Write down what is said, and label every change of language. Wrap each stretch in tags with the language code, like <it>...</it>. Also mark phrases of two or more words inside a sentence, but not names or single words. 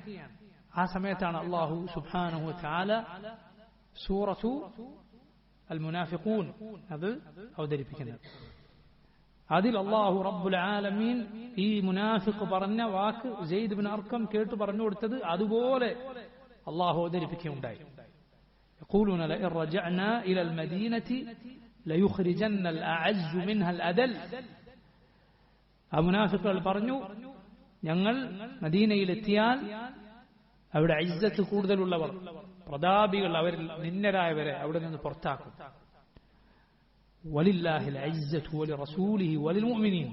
<ml>ആ സമയത്താണ്</ml> <ar>الله سبحانه وتعالى سورة المنافقون</ar> <ml>അത് അവതരിപ്പിക്കുന്നത്. അതിൽ</ml> <ar>الله رب العالمين</ar> <ml>ഈ മുനാഫിഖ് പറഞ്ഞ വാക്ക് സെയ്ദ് ബിൻ അർഖം കേട്ടു പറഞ്ഞു കൊടുത്തത് അതുപോലെ അല്ലാഹു അവതരിപ്പിക്കുകയുണ്ടായി.</ml> <ar>يقولون لئن رجعنا إلى المدينة ليخرجن الأعز منها الأذل.</ar> <ml>ആ മുനാഫിഖുകൾ പറഞ്ഞു, ഞങ്ങൾ മദീനയിലെത്തിയാൽ അവിടെ ഇസ്സത്ത് കൂടുതലുള്ളവർ, പ്രതാപികൾ, അവരിൽ നിന്നരായവരെ അവിടെ നിന്ന് പുറത്താക്കും.</ml> <ar>ولله العزة ولرسوله وللمؤمنين.</ar>